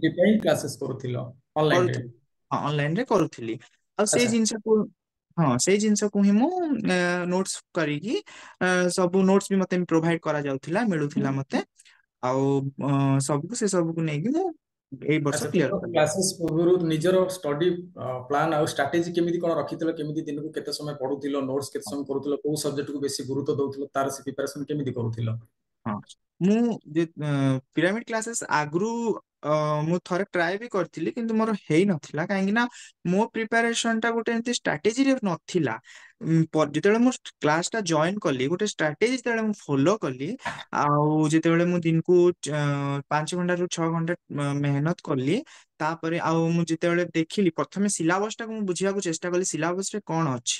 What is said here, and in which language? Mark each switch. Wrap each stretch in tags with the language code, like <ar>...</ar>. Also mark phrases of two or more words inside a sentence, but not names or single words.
<or>कॉम्पिटिटिव ପାଇଁ କ୍ଲାसेस କରୁଥିଲ ऑनलाइन ରେ। କରୁଥିଲି। ହଁ ଅନଲାଇନ ରେ କରୁଥିଲି ଆଉ ସେଇ अच्छा ଜିନିଷକୁ ହଁ ସେଇ ଜିନିଷକୁ ହିଁ ମୁଁ ନୋଟ୍ସ କରିକି ସବୁ ନୋଟ୍ସ ବି ମତେ ପ୍ରୋଭାଇଡ କରାଯାଉଥିଲା, ମିଳୁଥିଲା ମତେ। ଆଉ ସବୁକୁ ସେ ସବୁକୁ ନେଇକି ମୁଁ ଏଇ ବର୍ଷ अच्छा କ୍ଲିୟର तुम କଲି। କ୍ଲାସେସ ପୂର୍ବ ନିଜର</or> <en>study plan</en> <or>ଆଉ ଷ୍ଟ୍ରାଟେଜି କେମିତି କଉଣ ରଖିଥିଲ କେମିତି ଦିନ କୁ କେତେ ସମୟ ପଢ଼ୁଥିଲ ନୋଟ୍ସ କେତେ ସମୟ କରୁଥିଲ କଉ ସବଜେକ୍ଟ କୁ ବେଶି ଗୁରୁତ୍ୱ ଦଉଥିଲ ତାର ସେ ପ୍ରିପରେସନ କେମିତି କରୁଥିଲ। ହଁ ମୁଁ ପିରାମିड କ୍ଲାसेस ଆଗରୁ ମୁଁ ଥରେ ଟ୍ରାଏ ବି କରିଥିଲି, କିନ୍ତୁ ମୋର ହେଇନଥିଲା କାହିଁକି ନା ମୋ ପ୍ରିପାରେସନ ଟା ଗୋଟେ ଏମିତି ଷ୍ଟ୍ରାଟେଜିରେ ନଥିଲା। ଯେତେବେଳେ ମୁଁ କ୍ଲାସ ଟା ଜଏନ୍ କଲି ଗୋଟେ ଷ୍ଟ୍ରାଟେଜି ଯେତେବେଳେ ମୁଁ ଫଲୋ କଲି ଆଉ ଯେତେବେଳେ ମୁଁ ଦିନକୁ 5 ଘଣ୍ଟାରୁ 6 ଘଣ୍ଟା ମେହନତ କଲି, ତାପରେ ଆଉ ମୁଁ ଯେତେବେଳେ ଦେଖିଲି ପ୍ରଥମେ ସିଲାବସ ଟାକୁ ମୁଁ ବୁଝିବାକୁ ଚେଷ୍ଟା କଲି ସିଲାବସ ରେ କଣ ଅଛି।</or>